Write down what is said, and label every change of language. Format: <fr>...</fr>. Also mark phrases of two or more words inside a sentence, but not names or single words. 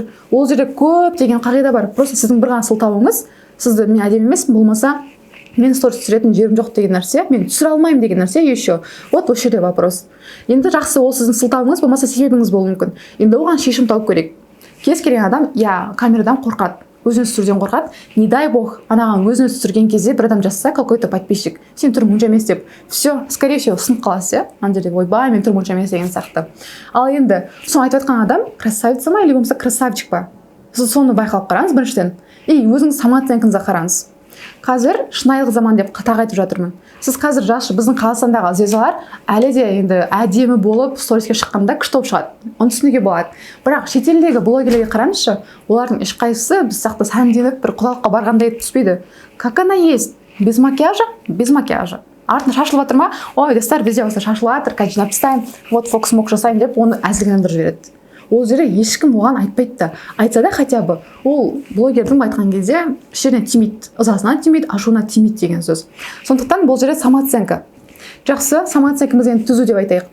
<kk>Ол жерде көп деген қағида бар. Просто сіздің бір ғана сылтауыңыз, сізді мен әдемі емеспін, болмаса мен сторис түсіретін жерім жоқ деген нәрсе, мен түсіре алмаймын деген нәрсе еще. Вот осы жерде вопрос. Енді жақсы ол сіздің сылтауыңыз болмаса себебіңіз болуы мүмкін. Енді оған шешім тауып керек. Кез келген адам, камерадан қорқады. Өзін түсіруден қорқады.</kk> <ru>Не дай бог,</ru> <kk>анаған өзін түсірген кезде бір адам жазса,</kk> <ru>какой-то подписчик,</ru> <kk>сен түрің онша емес деп,</kk> <ru>все, скорее всего,</ru> <kk>сынып қаласыз, ана жерде ойбай, мен түрім онша емес деген сияқты. Ал енді соны айтып жатқан адам красавица ма или болмаса красавчик па? Сіз соны байқалып қараңыз біріншіден. И өзіңіз самооценкаңызға қараңыз. Қазір шынайылық заман деп тағы айтып жатырмын. Сіз қазір біздің Қазақстандағы звездалар әлі де енді әдемі болып сториске шыққанда күшті болып шығады. Оны түсінуге болады. Бірақ шетелдегі блогерлерге қараңызшы, олардың ешқайсысы біз сияқты сәнденіп бір құдалыққа барғандай түспейді.</kk> <ru>Как она есть? Без макияжа? Без макияжа.</ru> <kk>Артына шашылып жатыр ма? Ой, достар, бізде осы шашылып жатыр, конечно, написайын,</kk> <ru>вот фокус-мок</ru> <kk>жасайын деп оны әзілгендір жібереді. Ол жерде ешкім оған айтпайды да. Айтса да</kk> <ru>хотя бы</ru> <kk>ол блогердің айтқан кезде ішеріне тимейді, ызасына тимейді, ашуына тимейді деген сөз. Сондықтан бұл жерде самооценка. Жақсы, самооценкамыз енді түзу деп айтайық.</kk>